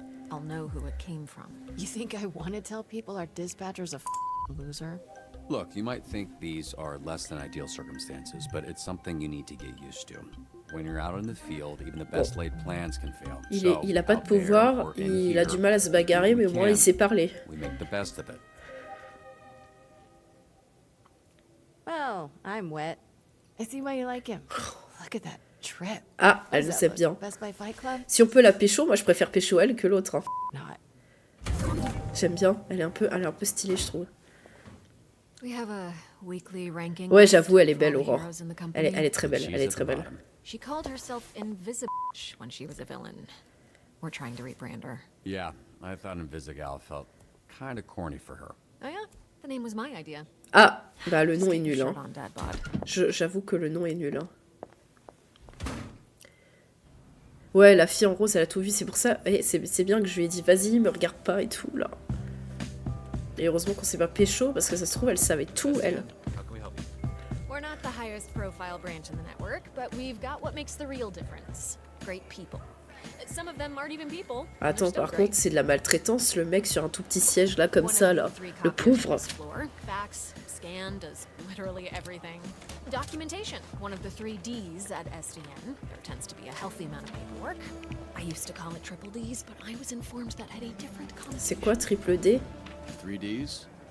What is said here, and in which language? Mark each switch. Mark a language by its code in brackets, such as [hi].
[en] I'll know who it came from. You think I want to tell people our dispatcher's a loser? Look, you might think these are less than ideal circumstances, but it's something you need to get used to. When you're out in the field, even the best laid plans can fail. [fr] Il a pas de pouvoir, il a du mal à se bagarrer, mais au moins il sait parler. [en] We make the best of it. Well, I'm wet. I see why you like him. Look at that trip. [fr] Ah, elle le sait bien. [en] Best Buy Fight Club? [fr] Si on peut la pécho, moi je préfère pécho elle que l'autre. Hein. J'aime bien, elle est un peu stylée, je trouve. Ouais, j'avoue, elle est belle, Aurore. Elle est très belle, elle est très belle. [en] She called herself Invisible when she was a villain. We're trying to rebrand her. Yeah, I thought Invisigal felt kind of corny for her. Oh yeah, the name was my idea. [fr] Ah, bah le nom est nul. Hein. J'avoue que le nom est nul. Hein. Ouais, la fille en rose, elle a tout vu, c'est pour ça. C'est bien que je lui ai dit, vas-y, me regarde pas et tout, là. Et heureusement qu'on s'est pas pécho, parce que ça se trouve, elle savait tout, elle. [en] We're not the highest profile branch in the network, but we've got what makes the real difference. Great people. Some of them aren't even people. [fr] Attends, par contre, c'est de la maltraitance, le mec sur un tout petit siège, là, comme ça, là. Le pauvre. [en] Facts, scan, does literally everything. Documentation, one of the 3 Ds at SDN. There tends to be a healthy amount of paperwork. I used to call it triple Ds, but I was informed that had a different connotation. [fr] C'est quoi triple D? [en] 3 Ds?